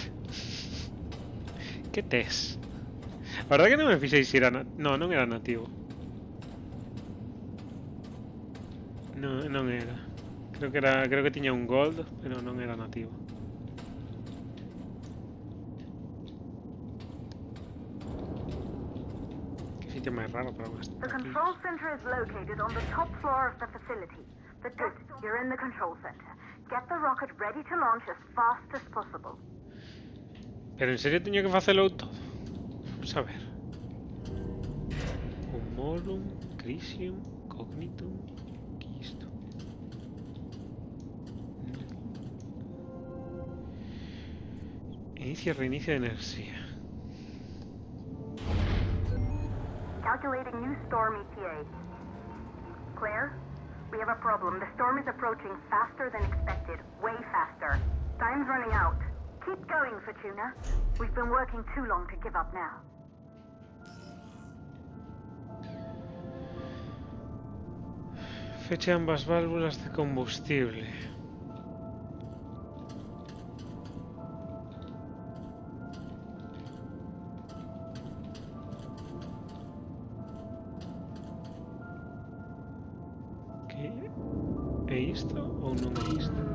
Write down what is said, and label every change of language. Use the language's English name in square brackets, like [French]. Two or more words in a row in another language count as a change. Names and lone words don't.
[Galician] ¿Qué tes? [Spanish] La verdad que no me fijé si era... No, no era nativo. No, [Galician] non era. Creo que tiña un gold, pero non era nativo. Que sitio máis raro para unhas [English] The [Galician] taquillas. [English] control center is located on the top floor of the facility. Good, you're in the control center. Get the rocket ready to launch as fast as possible. [Galician] Pero en serio teño que facelo todo? Vamos a ver. Humorum, Crisium, Cognitum, que isto? Inicia e reinicia de enerxía. [English] Calculating new storm ETA. Claire, we have a problem. The storm is approaching faster than expected. Way faster. Time's running out. Keep going, Fortuna. We've been working too long to give up now. [Galician] Feche ambas válvulas de combustible. Que é isto ou non é isto?